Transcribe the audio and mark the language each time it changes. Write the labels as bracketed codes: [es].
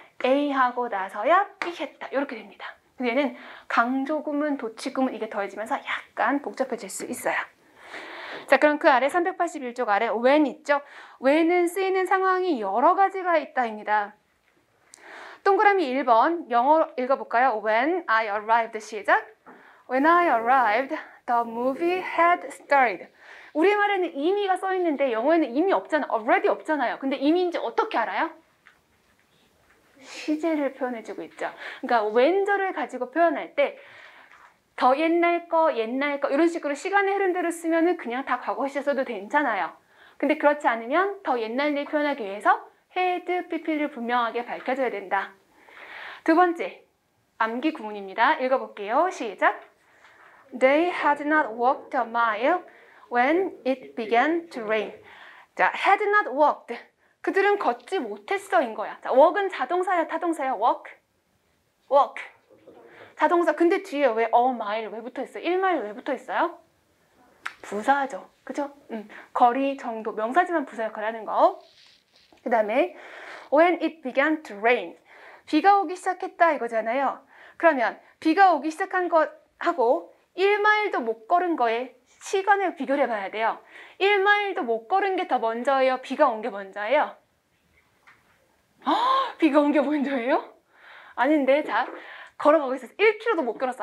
[ko] A 하고 나서야 B 했다. 이렇게 됩니다. 얘는 강조구문, 도치구문 이게 더해지면서 약간 복잡해질 수 있어요. 자, 그럼 그 아래 381쪽 아래 when 있죠? when은 쓰이는 상황이 여러 가지가 있다입니다. 동그라미 1번 영어로 읽어볼까요? [en] When I arrived [ko] 시작. [en] When I arrived, the movie had started. [ko] 우리말에는 이미가 써있는데 영어에는 이미 없잖아. already 없잖아요. 근데 이미인지 어떻게 알아요? 시제를 표현해주고 있죠. 그러니까 when절을 가지고 표현할 때 더 옛날 거 이런 식으로 시간의 흐름대로 쓰면은 그냥 다 과거 시제 써도 괜찮아요. 근데 그렇지 않으면 더 옛날 일 표현하기 위해서 had, pp를 분명하게 밝혀줘야 된다. 두 번째, 암기 구문입니다. 읽어볼게요. 시작. [en] They had not walked a mile when it began to rain. [ko] 자, [en] had not walked. [ko] 그들은 걷지 못했어인 거야. 자, walk은 자동사야, 타동사야? walk. 자동사. 근데 뒤에 왜 a mile 왜 붙어 있어요? 1마일 왜 붙어 있어요? 부사죠. 그죠? 거리, 정도, 명사지만 부사 역할을 하는 거. 그 다음에 when it began to rain. 비가 오기 시작했다 이거잖아요. 그러면 비가 오기 시작한 것하고 1마일도 못 걸은 거에 시간을 비교를 해봐야 돼요. 1마일도 못 걸은 게 더 먼저예요? 비가 온 게 먼저예요? 비가 온 게 먼저예요? 아닌데, 자, 걸어가고 있었어. 1km도 못 걸었어.